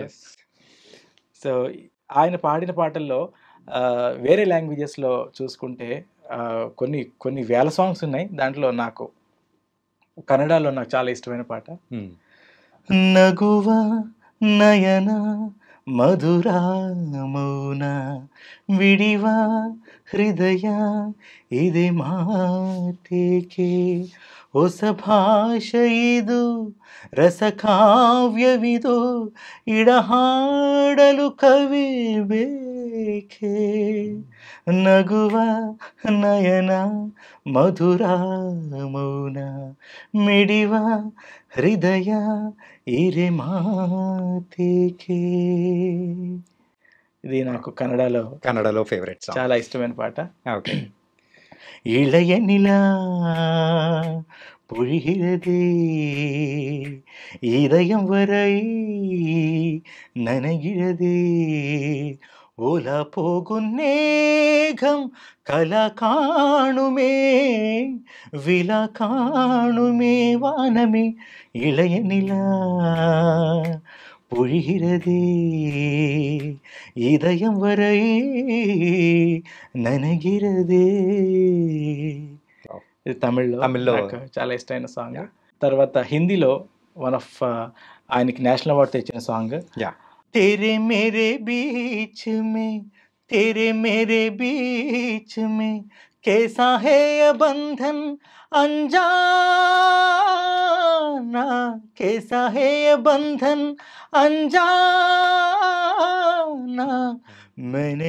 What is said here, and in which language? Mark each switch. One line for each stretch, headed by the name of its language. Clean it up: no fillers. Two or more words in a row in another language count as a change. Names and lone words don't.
Telugu: సో ఆయన పాడిన పాటల్లో వేరే లాంగ్వేజెస్లో చూసుకుంటే కొన్ని కొన్ని వేల సాంగ్స్ ఉన్నాయి. దాంట్లో నాకు కన్నడలో నాకు చాలా ఇష్టమైన పాట
Kannada: ನಗುವ ನಯನ ಮಧುರಾ ಮೌನ ವಿಡಿವಾ ಹೃದಯ ಇದೆ ಮಾತೇಕೆ ಹೊಸ ಭಾಷೆ ಇದು ರಸಕಾವ್ಯವಿದು ಇಡಹಾಡಲು ಕವಿ ಬೇಕೆ ನಗುವ ನಯನ ಮಧುರ ಮೌನ ಮಿಡಿವ ಹೃದಯ ಇರೆ ಮಾತೇಕೆ.
Telugu: ఇది నాకు కన్నడలో
English: favourite song,
Telugu: చాలా ఇష్టమైన పాట. ఓకే.
Tamil: இளைய நிலா பொழிகிறதே இதயம் வரை நனைகிறதே ஓலா போகும் நேகம் கலா காணுமே விழா காணுமே வானமே. இளைய நிலா பொழிகிறதே இதயம் வரை ననగిరదే.
Telugu: ఇది తమిళ్లో నాకు చాలా ఇష్టమైన సాంగ్. తర్వాత హిందీలో
English: one of
Telugu: ఆయనకి
English: national award
Telugu: తెచ్చిన సాంగ్
Hindi: तेरे मेरे बीच में, तेरे मेरे बीच में कैसा है ये बंधन अनजाना, कैसा है ये बंधन अनजाना, मैंने